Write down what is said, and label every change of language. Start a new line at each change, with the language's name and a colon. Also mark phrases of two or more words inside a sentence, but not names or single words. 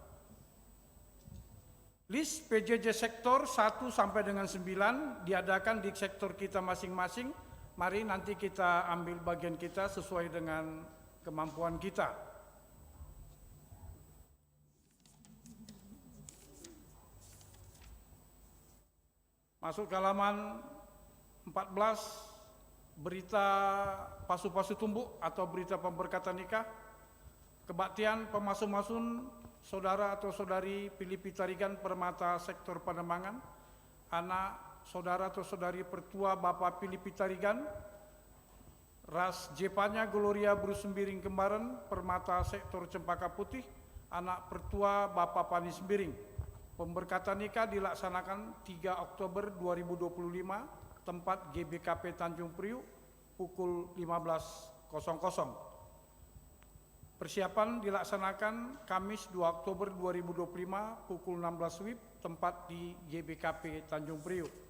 Indonesian: List PJJ sektor 1 sampai dengan 9 diadakan di sektor kita masing-masing. Mari nanti kita ambil bagian kita sesuai dengan kemampuan kita. Masuk ke halaman 14, berita
Batak Karo: pasu-pasu tumbuk
Indonesian: atau berita pemberkatan nikah. Kebaktian pemasu-masun saudara atau saudari Filipi Tarigan Permata Sektor Pademangan, anak saudara atau saudari pertua Bapak Filipi Tarigan, ras Jepanya Gloria Bruce Sembiring Kembaran Permata Sektor Cempaka Putih, anak pertua Bapak Pani Sembiring. Pemberkatan nikah dilaksanakan 3 Oktober 2025, tempat GBKP Tanjung Priuk, pukul 15.00. Persiapan dilaksanakan Kamis 2 Oktober 2025 pukul 16 WIB, tempat di GBKP Tanjung Priuk.